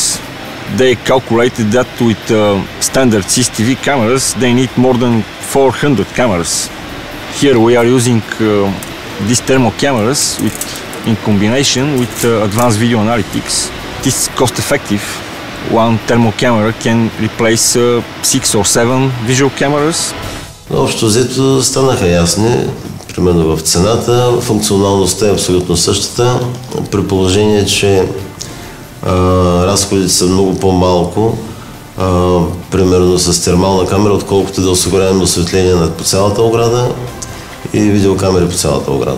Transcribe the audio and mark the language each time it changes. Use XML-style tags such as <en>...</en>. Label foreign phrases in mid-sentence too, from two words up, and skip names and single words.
<en>They calculated that with standard CCTV cameras, they need more than 400 cameras. Here we are using these thermal cameras in combination with advanced video analytics. It is cost effective. One thermal camera can replace 6 or 7 visual cameras.</en> <bg>Общо взето станаха ясни, примерно в цената, функционалността е абсолютно същата, при положение, че разходите са много по-малко, примерно с термална камера, отколкото да осигуряваме осветление по цялата ограда и видеокамери по цялата ограда.</bg>